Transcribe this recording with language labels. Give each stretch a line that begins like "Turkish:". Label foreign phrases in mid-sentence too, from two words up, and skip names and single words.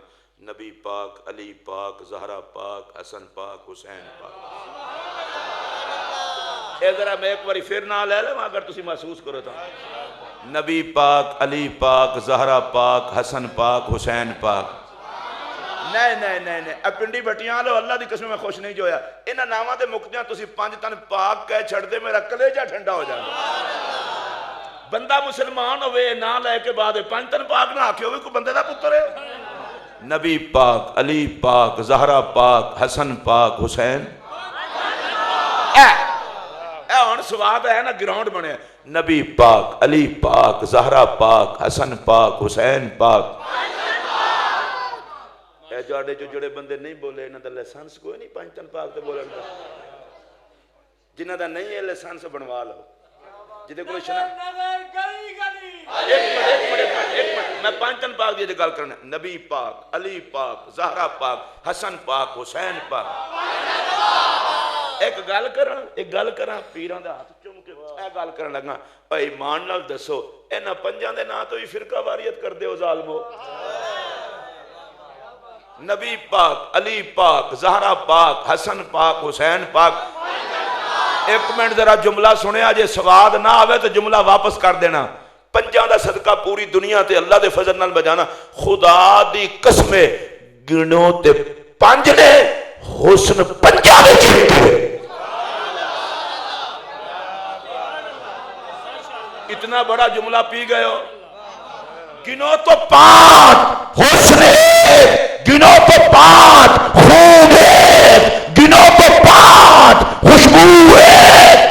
Punjabi: نبی پاک، علی پاک، زہرا پاک، حسن پاک، حسین پاک. اے ذرا میں ایک باری پھر نام لے لیں اگر تسی محسوس کرو تو. نبی پاک، علی پاک، زہرا پاک، حسن پاک، حسین پاک. نہیں پنڈی بٹیاں لو اللہ دی قسم میں خوش نہیں جو ہویا. انہاں ناماں دے مکدیاں تسی 5 تن پاک کہہ چھڑ دے میرا کلیجہ ٹھنڈا ہو جائے. بندہ مسلمان ہوئے نہ لے کے بعد 5 تن پاک نہ آکھے ہوئے کوئی بندے دا پتر ہے. نبی پاک، علی پاک، زہرا پاک، حسن پاک، حسین. اے ہن سواد ہے نا گراؤنڈ بنے. نبی پاک، علی پاک، زہرا پاک، حسن پاک، حسین پاک. اے جاڑے جو جڑے بندے نہیں بولے انہاں دا لائسنس کوئی نہیں 5 تن پاک تے بولن دا. جنہاں دا نہیں ہے لائسنس بنوا لو. جدے کوئی شنا ایک منٹ میں 5 تن پاک دی گل کرنا. نبی پاک، علی پاک، زہرا پاک، حسن پاک، حسین پاک. ایک گل کراں پیراں دا ہاتھ چوم کے اے گل کرن لگا. اے ایمان نال دسو انہاں 5 دے نام تو ہی فرقہ واریت کر دے ہو ظالمو. نبی پاک، علی پاک، زہرا پاک، حسن پاک، حسین پاک. ایک منٹ ذرا جملہ سنیا جے سواد نہ آوے تو جملہ واپس کر دینا. 5 دا صدقہ پوری دنیا تے اللہ دے فضل نال بجانا. خدا دی قسمے گنو تے 5 نے حسن 5 دے چھتے. اتنا بڑا جملہ پی گئے ہو. گنو تو 5 حسن ہے، گنو تو 5 خوب ہے، گنو تو 5 خوشبو ہے.